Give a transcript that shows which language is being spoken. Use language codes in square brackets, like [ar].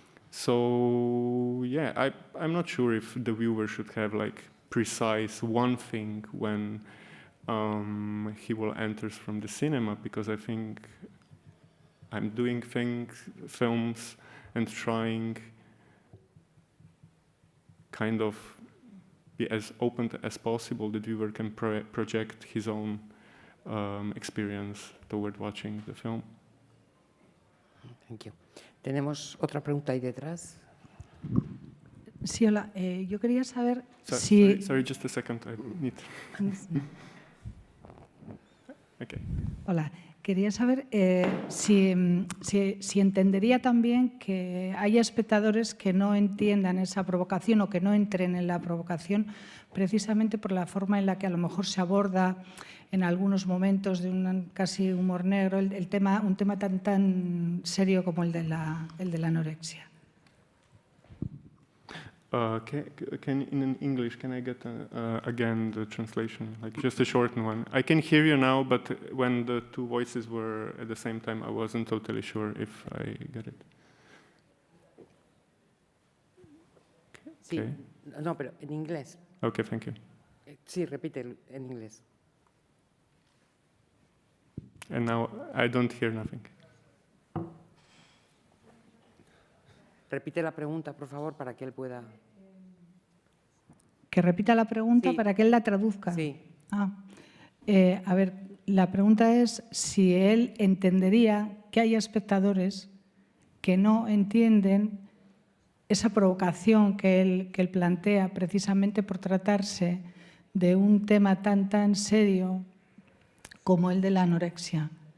[en] So yeah, I'm not sure if the viewer should have like precise one thing when he will enters from the cinema, because I think I'm doing films and trying kind of be as open as possible that viewer can project his own experience toward watching the film. Thank you. [es] Tenemos otra pregunta ahí detrás. Sí, hola. Yo quería saber [en] Sorry, just a second. I need... Okay. [es] Hola. Quería saber si entendería también que haya espectadores que no entiendan esa provocación o que no entren en la provocación precisamente por la forma en la que a lo mejor se aborda en algunos momentos de un casi humor negro un tema tan serio como el de la anorexia. [en] In English, can I get again the translation, like just a short one? I can hear you now, but when the two voices were at the same time, I wasn't totally sure if I get it. [es] Sí, okay. No, pero en inglés. [en] Okay, thank you. [es] Sí, repite en inglés. [en] And now I don't hear nothing. [es] Repite la pregunta, por favor, para que él pueda... Que repita la pregunta, sí, para que él la traduzca. Sí. A ver, la pregunta es si él entendería que hay espectadores que no entienden esa provocación que él plantea precisamente por tratarse de un tema tan serio como el de la anorexia.